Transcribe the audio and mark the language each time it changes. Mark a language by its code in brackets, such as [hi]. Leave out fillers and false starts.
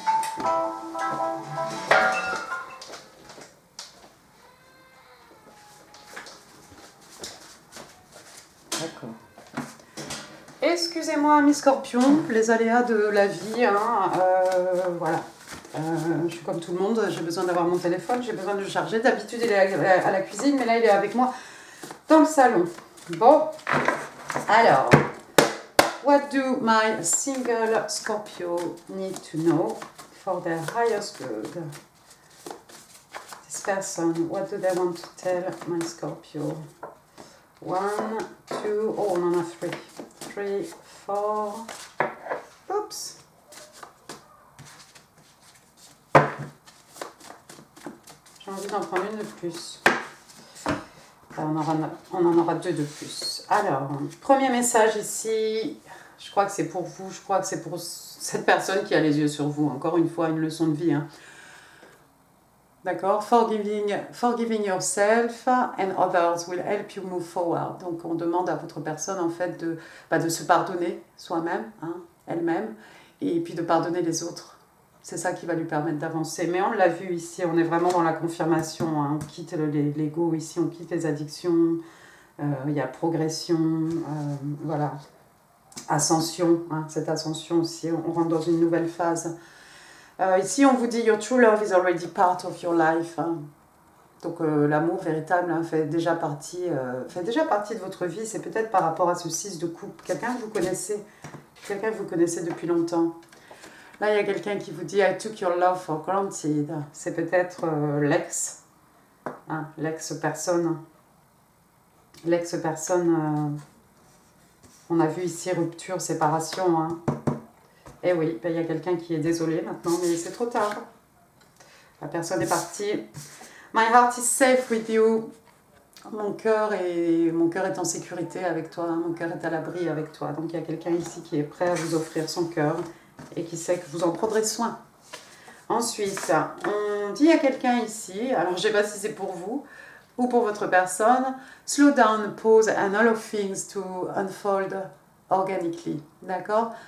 [fr] D'accord. Excusez-moi, mes scorpions, les aléas de la vie, hein, voilà. Je suis comme tout le monde, j'ai besoin d'avoir mon téléphone, j'ai besoin de le charger. D'habitude, il est à la cuisine, mais là, il est avec moi dans le salon. [en] Bon, alors, what do my single Scorpio need to know for their highest good? This person, what do they want to tell my Scorpio? 1, 2, oh, [fr] on en a 3. [en] 3, [fr] fort. Oups. J'ai envie d'en prendre une de plus. On en aura deux de plus. Alors, premier message ici. Je crois que c'est pour vous. Je crois que c'est pour cette personne qui a les yeux sur vous. Encore une fois, une leçon de vie. Hein. [en] D'accord, forgiving yourself and others will help you move forward. [fr] Donc on demande à votre personne en fait de se pardonner soi-même, hein, elle-même, et puis de pardonner les autres. C'est ça qui va lui permettre d'avancer. Mais on l'a vu ici, on est vraiment dans la confirmation. Hein. On quitte l'ego ici, on quitte les addictions. Il y a progression, voilà, ascension. Hein, cette ascension aussi, on rentre dans une nouvelle phase. Ici, on vous dit « [en] Your true love is already part of your life [fr] hein. ». Donc, l'amour véritable hein, fait déjà partie de votre vie. C'est peut-être par rapport à ce 6 de coupe. Quelqu'un que vous connaissez depuis longtemps. Là, il y a quelqu'un qui vous dit « [en] I took your love for granted [fr] ». C'est peut-être l'ex, hein, l'ex-personne. L'ex-personne, on a vu ici rupture, séparation, hein. Et oui, ben, il y a quelqu'un qui est désolé maintenant, mais c'est trop tard. La personne est partie. [en] My heart is safe with you. [fr] Mon cœur est en sécurité avec toi. Mon cœur est à l'abri avec toi. Donc il y a quelqu'un ici qui est prêt à vous offrir son cœur et qui sait que vous en prendrez soin. Ensuite, on dit à quelqu'un ici, alors je ne sais pas si c'est pour vous ou pour votre personne, [en] slow down, pause and allow things to unfold organically, [fr] d'accord?